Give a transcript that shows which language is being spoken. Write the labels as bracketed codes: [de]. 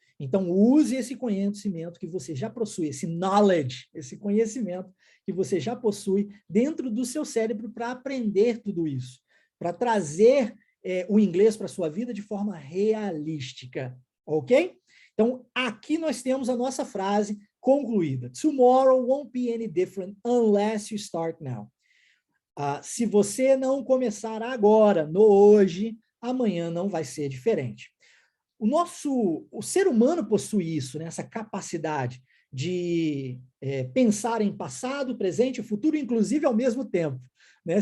[pt] Então, use esse conhecimento que você já possui, esse knowledge, esse conhecimento que você já possui dentro do seu cérebro para aprender tudo isso, para trazer o inglês para a sua vida de forma realística, ok? Então, aqui nós temos a nossa frase concluída. [en] Tomorrow won't be any different unless you start now. [pt] Se você não começar agora, no hoje, amanhã não vai ser diferente. O ser humano possui isso, né? Essa capacidade de pensar em passado, presente e futuro, inclusive ao mesmo tempo, né?